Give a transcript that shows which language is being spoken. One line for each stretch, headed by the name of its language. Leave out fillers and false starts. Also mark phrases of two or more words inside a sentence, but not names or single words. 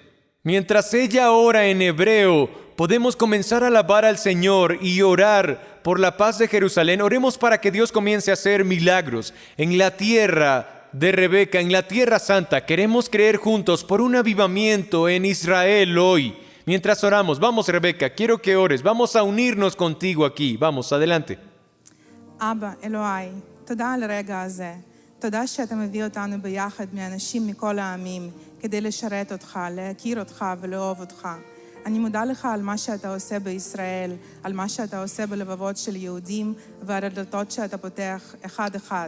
Spanish: Mientras ella ora en hebreo, podemos comenzar a alabar al Señor y orar por la paz de Jerusalén. Oremos para que Dios comience a hacer milagros en la tierra de Rebeca, en la tierra santa. Queremos creer juntos por un avivamiento en Israel hoy. Mientras oramos, vamos Rebeca, quiero que ores. Vamos a unirnos contigo aquí. Vamos, adelante.
Hebrew: אבא, אלוהי, תודה על הרגע הזה. תודה שאתה מביא אותנו ביחד מאנשים מכל העמים כדי לשרת אותך, להכיר אותך ולאהוב אותך. אני מודה לך על מה שאתה עושה בישראל, על מה שאתה עושה בלבבות של יהודים ועל הדלתות שאתה פותח אחד אחד.